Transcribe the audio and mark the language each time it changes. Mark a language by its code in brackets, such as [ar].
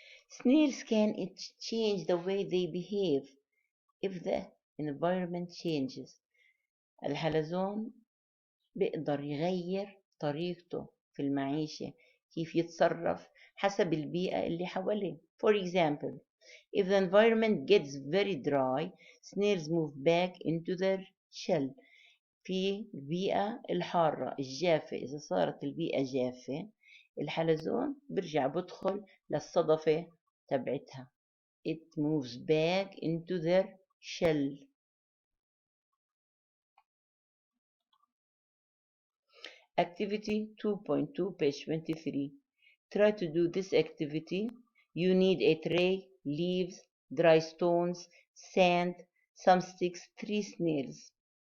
[en] Snails can change the way they behave if the environment changes. [ar] الحلزون بيقدر يغير طريقته في المعيشة، كيف يتصرف حسب البيئة اللي حواليه. [en] For example, if the environment gets very dry, snails move back into their shell. [ar] في البيئة الحارة الجافة، إذا صارت البيئة جافة الحلزون برجع بدخل للصدفة تبعتها. [en] It moves back into their shell. Activity 2.2, page 23. Try to do this activity. You need a tray, leaves, dry stones, sand, some sticks, 3 snails.